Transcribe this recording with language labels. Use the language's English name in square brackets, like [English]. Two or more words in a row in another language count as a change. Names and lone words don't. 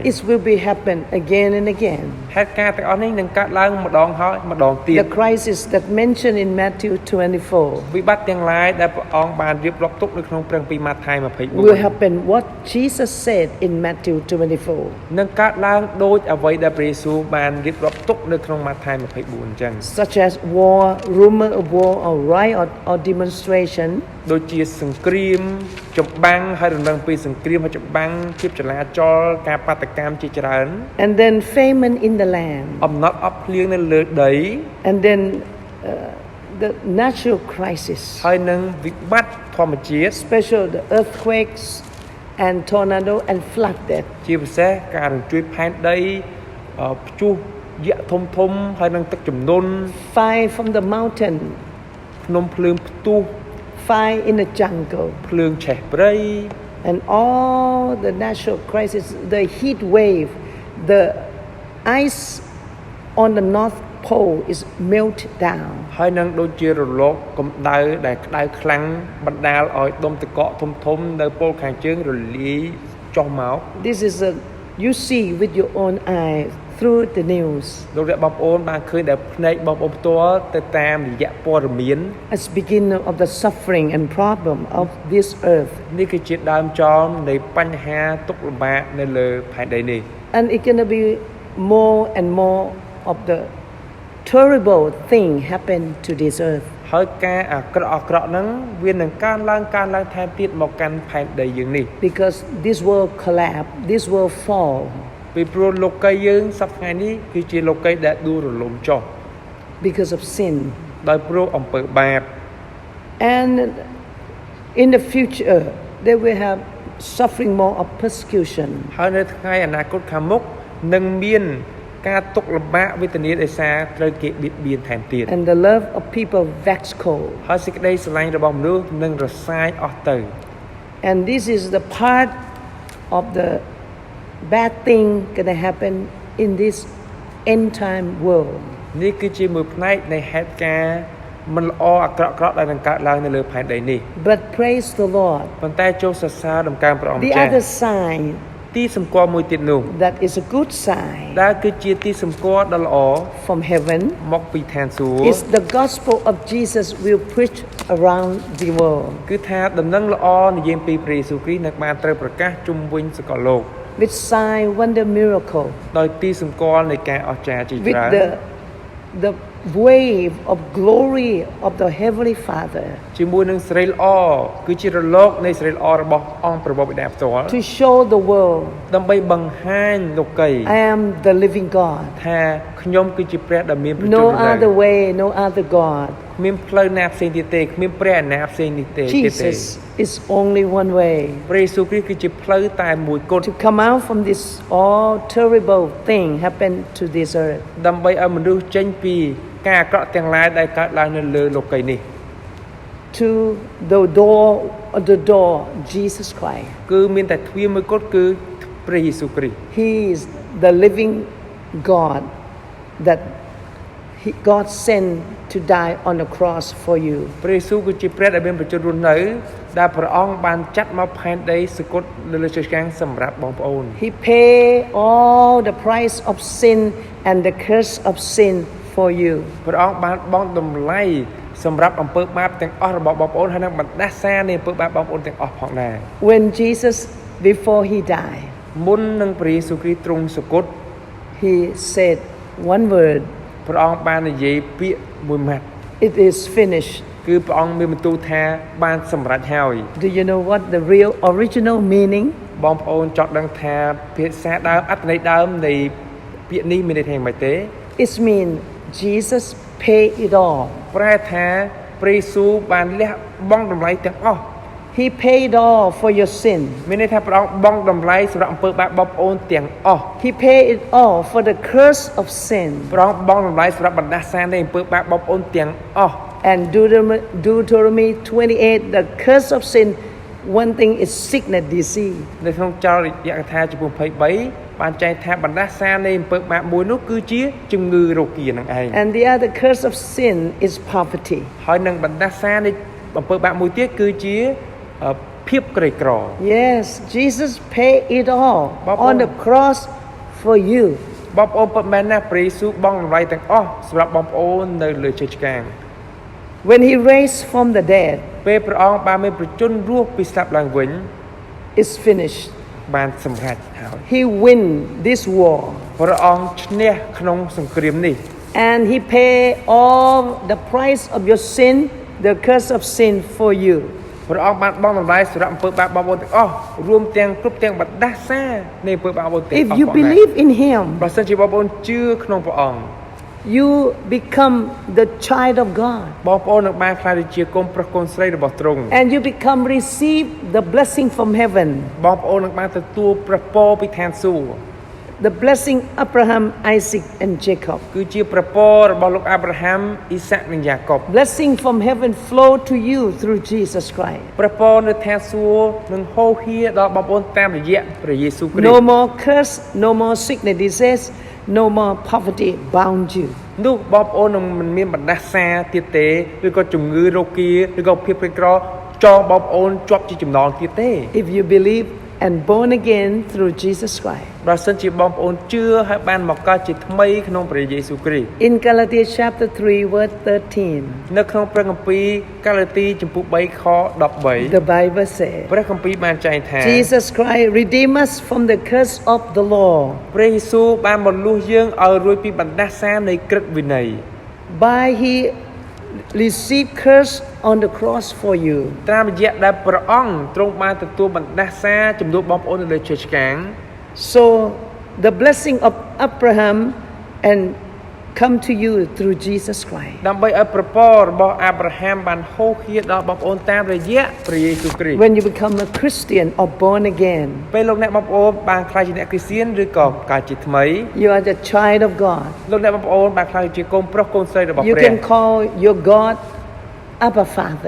[English] It will be happen again and again. [Khmer] ហេតុការណ៍ទាំងអស់នេះនឹងកើតឡើងម្ដងហើយម្ដងទៀត [English] The crisis that mentioned in Matthew 24 [Khmer] វិបត្តិទាំងឡាយដែលព្រះអង្គបានរៀបរាប់ទុកនៅក្នុងព្រះគម្ពីរម៉ាថាយ [English] will 24 happen what Jesus said in Matthew 24, [Khmer] នឹងកើតឡើងដូចអ្វីដែលព្រះយេស៊ូវបានរៀបរាប់ទុកនៅក្នុងម៉ាថាយ 24 អញ្ចឹង [English] such as war, rumor of war, or riot or demonstration, [Khmer] ដូចជាសង្គ្រាមចម្បាំងហើយរំលឹកពីសង្គ្រាមហើយចម្បាំងភាពចលាចលការបាតកម្មជាច្រើន [English] and then famine in the land, [Khmer] អំណត់អប់ភ្លៀងនៅលើដី [English] and then the natural crisis, [Khmer] ហើយនឹងវិបត្តិធម្មជាតិ [English] special the earthquakes and tornado and flood that, [Khmer] ជាពិសេសការរញ្ជួយផែនដីព្យុះយក្សធំហើយនឹងទឹកជំនន់ [English] fire from the mountain, [Khmer] ភ្នំភ្លើងផ្ទុះ [English] fire in the jungle, [Khmer] ភ្លើងឆេះព្រៃ [English] and all the natural crisis, the heat wave, the ice on the North Pole is melt down. [Khmer] ហើយនឹងដូចជារលកកម្ដៅដែលក្ដៅខ្លាំងបណ្ដាលឲ្យដុំទឹកកកធំនៅពលខាងជើងរលាយចុះមក [English] This is you see with your own eyes through the news. [Khmer] លោកអ្នកបងប្អូនបានឃើញដែលភ្នែកបងប្អូនផ្ទាល់ទៅតាមរយៈព័ត៌មាន [English] As beginning of the suffering and problem of this earth, [Khmer] នេះគឺជាដើមចមនៃបញ្ហាទុក្ខលំបាកនៅលើផែនដីនេះ [English] and it's gonna be more and more of the terrible thing happen to this earth. [Khmer] ហើយការអាក្រក់ហ្នឹងវានឹងកើនឡើងថែមទៀតមកកាន់ផែនដីយើងនេះ [English] Because this world collapse, this world fall, [Khmer] ពីព្រោះលោកីយ៍យើងសប្តាហ៍ថ្ងៃនេះគឺជាលោកីយ៍ដែលដួលរលំចុះ [English] because of sin. [Khmer] ដោយព្រោះអំពើបាប [English] And in the future, they will have suffering more of persecution. [Khmer] ហើយនៅថ្ងៃអនាគតខាងមុខនឹងមានការទុក្ខលំបាកវេទនាដោយសារត្រូវគេបៀតបៀនថែមទៀត [English] And the love of people wax cold. [Khmer] ហើយសេចក្តីស្រឡាញ់របស់មនុស្សនឹងរសាយអស់ទៅ [English] And this is the part of the bad thing gonna happen in this end time world. [Khmer] នេះគឺជាមួយផ្នែកនៃហេតុការណ៍មិនល្អអាក្រក់ៗដែលនឹងកើតឡើងនៅលើផែនដីនេះ [English] But praise the Lord. [Khmer] ប៉ុន្តែចូលសរសើរដំណើរព្រះអង្គ [English] The [Khmer] ម្ចាស់ [English] other sign [Khmer] ទីសម្គាល់មួយទៀតនោះ [English] that is a good sign [Khmer] ដែលគឺជាទីសម្គាល់ដ៏ល្អ [English] from heaven [Khmer] មកពីឋានសួគ៌ [English] is the gospel of Jesus will preach around the world [Khmer] គឺថាដំណឹងល្អនិយាយពីព្រះយេស៊ូវគ្រីស្ទនឹងបានត្រូវប្រកាសជុំវិញសកលលោក [English] with sign, wonder, miracle, [Khmer] ដោយទីសម្គាល់នៃការអស្ចារ្យជា [English] with [Khmer] ច្រើន [English] the wave of glory of the Heavenly Father [Khmer] ជាមួយនឹងសេរីល្អគឺជារលកនៃសេរីល្អរបស់អង្គព្រះបិតាផ្ទាល់ [English] to show the world [Khmer] ដើម្បីបង្ហាញលោកីយ៍ [English] I am the living God. [Khmer] ថាខ្ញុំគឺជាព្រះដែលមានព្រះជន្ម [English] No [Khmer] នៅ [English] other way, no other God. [Khmer] គ្មានផ្លូវណាផ្សេងទៀតទេគ្មានព្រះណាផ្សេងនេះទេ [English] Jesus is only one way [Khmer] ព្រះយេស៊ូវគ្រីស្ទគឺជាផ្លូវតែមួយគត់ [English] to come out from this all terrible thing happen to this earth. [Khmer] ដើម្បីឲ្យមនុស្សចេញពីការអាក្រក់ទាំងឡាយដែលកើតឡើងនៅលើលោកីយ៍នេះ [English] To the door Jesus Christ. [Khmer] គឺមានតែទ្វារមួយគត់គឺព្រះយេស៊ូវគ្រីស្ទ [English] He is the living God that God sent to die on the cross for you. [Khmer] ព្រះយេស៊ូវគឺជាព្រះដែលមានប្រជញ្ញរស់នៅដែលព្រះអង្គបានចាត់មកផែនដីសគត់នៅលើជើងខាងសម្រាប់បងប្អូន [English] He paid all the price of sin and the curse of sin for you. [Khmer] ព្រះអង្គបានបង់តម្លៃសម្រាប់អំពើបាបទាំងអស់របស់បងប្អូនហើយនឹងបណ្ដាសានៃអំពើបាបបងប្អូនទាំងអស់ផងដែរ [English] When Jesus, before he died, [Khmer] មុននឹងព្រះយេស៊ូវគ្រីស្ទទ្រង់សគត់ [English] he said, one word. [Khmer] ព្រះអង្គបាននិយាយពាក្យមួយម៉ាត់ [English] It is finished. [Khmer] គឺព្រះអង្គមានបន្ទូលថាបានសម្រេចហើយ [English] Do you know what the real original meaning? [Khmer] បងប្អូនចង់ដឹងថាភាសាដើមអត្ថន័យដើមនៃពាក្យនេះមានន័យថាយ៉ាងម៉េចទេ [English] It means Jesus paid it all. [Khmer] ប្រែថាព្រះយេស៊ូវបានលះបង់តម្លៃទាំងអស់ [English] He paid all for your sin. [Khmer] មានន័យថាព្រះអង្គបង់តម្លៃសម្រាប់អំពើបាបបងប្អូនទាំងអស់ [English] He paid it all for the curse of sin. [Khmer] ព្រះអង្គបង់តម្លៃសម្រាប់បណ្ដាសានៃអំពើបាបបងប្អូនទាំងអស់ [English] And Deuteronomy 28, the curse of sin, one thing is sickness, disease. [Khmer] នៅក្នុងចរិយាកថាចំពោះ23បានចែងថាបណ្ដាសានៃអំពើបាបមួយនោះគឺជាជំងឺរោគានឹងឯង [English] And the other curse of sin is poverty. [Khmer] ហើយនឹងបណ្ដាសានៃអំពើបាបមួយទៀតគឺជាភាពក្រីក្រ [English] Yes, Jesus paid it all Bob on the cross for you. [Khmer] បងប្អូនពិតមែនណាស់ព្រះយេស៊ូវបង់តម្លៃទាំងអស់សម្រាប់បងប្អូននៅលើជើងឆ្កាង [English] When he raised from the dead, [Khmer] ពេលព្រះអង្គបានមានប្រជញ្ញរស់ពីស្លាប់ឡើងវិញ [English] it's finished. [Khmer] បានសម្រេចហើយ [English] He win this war. [Khmer] ព្រះអង្គឈ្នះក្នុងសង្គ្រាមនេះ [English] And he paid all the price of your sin, the curse of sin for you. [Khmer] ព្រះអង្គបានបង់តម្លៃសម្រាប់អំពើបាបបងប្អូនទាំងអស់រួមទាំងគ្រប់ទាំងបណ្ដាសានៃអំពើបាបបងប្អូនទាំងអស់ [English] If you believe in him, [Khmer] បើសិនជាបងប្អូនជឿក្នុងព្រះអង្គ [English] you become the child of God. [Khmer] បងប្អូននឹងបានក្លាយជាកូនប្រុសកូនស្រីរបស់ទ្រង់ [English] And you become receive the blessing from heaven. [Khmer] បងប្អូននឹងបានទទួលព្រះពរពីឋានសួគ៌ [English] The blessing Abraham, Isaac and Jacob. [Khmer] គឺជាព្រះពររបស់លោកអាប់រ៉ាហាំអ៊ីសាក់និងយ៉ាកុប [English] Blessing from heaven flow to you through Jesus Christ. [Khmer] ព្រះពរនៅឋានសួគ៌នឹងហូរហៀដល់បងប្អូនតាមរយៈព្រះយេស៊ូវគ្រីស្ទ [English] No more curse, no more sickness, disease, no more poverty bound you. [Khmer] នោះបងប្អូននឹងមិនមានបណ្ដាសាទៀតទេឬក៏ជំងឺរោគាឬក៏ភាពក្រីក្រចងបងប្អូនជាប់ជាចំណងទៀតទេ [English] If you believe and born again through Jesus Christ. [Khmer] បើសិនជាបងប្អូនជឿហើយបានមកកើតជាថ្មីក្នុងព្រះយេស៊ូវគ្រីស្ទ [English] In Galatians chapter 3 verse 13, [Khmer] នៅក្នុងព្រះគម្ពីរកាឡាទីចំពោះ3ខ 13 [English] the Bible says, [Khmer] ព្រះគម្ពីរបានចែងថា [English] Jesus Christ redeemed us from the curse of the law [Khmer] ព្រះយេស៊ូវបានមកលួសយើងឲ្យរួចពីបណ្ដាសានៃក្រឹតវិន័យ [English] by he received curse on the cross for you. [Khmer] តាមរយៈដែលព្រះអង្គទ្រង់បានទទួលបណ្ដាសាជំនួសបងប្អូននៅលើជើងឆ្កាង [English] So the blessing of Abraham and come to you through Jesus Christ. [Khmer] ដើម្បីឲ្យប្រពររបស់អាប់រ៉ាហាំបានហូរហៀដល់បងប្អូនតាមរយៈព្រះយេស៊ូវគ្រីស្ទ [English] When you become a Christian or born again, [Khmer] ពេលលោកអ្នកបងប្អូនបានក្លាយជាអ្នកគ្រីស្ទានឬក៏កើតជាថ្មី [English] you are the child of God. [Khmer] លោកអ្នកបងប្អូនបានក្លាយជាកូនប្រុសកូនស្រីរបស់ [English] You [Khmer] ព្រះ [English] can call your God Abba Father.